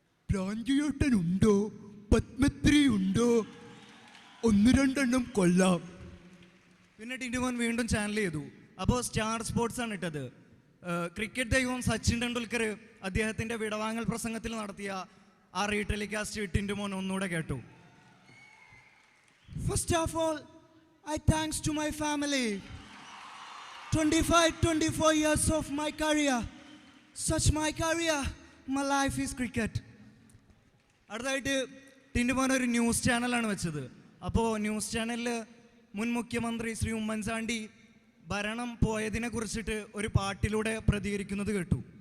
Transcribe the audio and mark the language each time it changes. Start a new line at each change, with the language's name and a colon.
Malayalam: പ്രാഞ്ചിയേട്ടനുണ്ടോ, പത്മശ്രീ ഉണ്ടോ, 1-2 കൊല്ലാം. പിന്നെ ടിൻറ്റുമോൻ വീണ്ടും ചാനൽ ചെയ്തു. അപ്പോൾ സ്റ്റാർ സ്പോർട്സ് ആണ് ഇട്ടത്. ക്രിക്കറ്റ് ദൈവം സച്ചിൻ ടെണ്ടുൽക്കർ അദ്ദേഹത്തിൻ്റെ വിടവാങ്ങൽ പ്രസംഗത്തിൽ നടത്തിയ ആ റീടെലികാസ്റ്റ് ടിൻറ്റുമോൻ ഒന്നുകൂടെ കേട്ടു.
English: First of all, I thanks to my family. 24 years of my career. Such my career, my life is cricket.
Malayalam: അടുത്തായിട്ട് ടിൻറ്റുമോൻ ഒരു ന്യൂസ് ചാനലാണ് വെച്ചത്. അപ്പോൾ ന്യൂസ് ചാനലിൽ മുൻ മുഖ്യമന്ത്രി ശ്രീ ഉമ്മൻചാണ്ടി ഭരണം പോയതിനെ കുറിച്ചിട്ട് ഒരു പാട്ടിലൂടെ പ്രതികരിക്കുന്നത് കേട്ടു.